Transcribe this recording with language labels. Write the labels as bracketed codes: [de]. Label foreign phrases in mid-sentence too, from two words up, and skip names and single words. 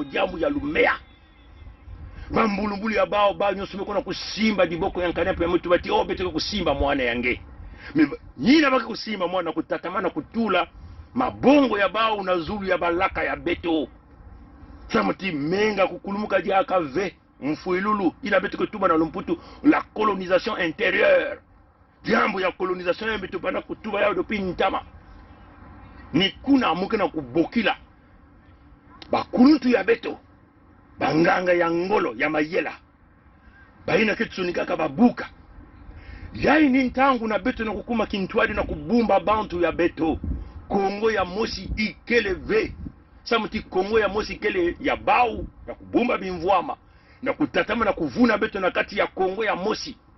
[kg] jambu ya lumea bambulumbulu ya bao nyonso mekona kusimba diboko ya nkanapo ya mtu bati beteke kusimba mwana yange nyina baka kusimba mwana kutatamana kutula mabongo ya bao na Zulu ya balaka ya beto samuti menga kukulumuka diaka ve mfuilulu ina beteke tuba na lumputu la [fr] colonisation intérieure [kg] jambo ya colonisation beto bana kutuba yao depuis ntama ni kuna amuke na kubokila bakuluntu ya beto banganga ya ngolo ya mayela baina ketsunikaka babuka yai ni ntangu na beto na kukuma kintwadi na kubumba bantu ya beto Kongo ya mosi ikeleve samuti Kongo ya mosi ikele ya bau na kubumba bimvwama na kutatama na kuvuna beto na kati ya Kongo ya mosi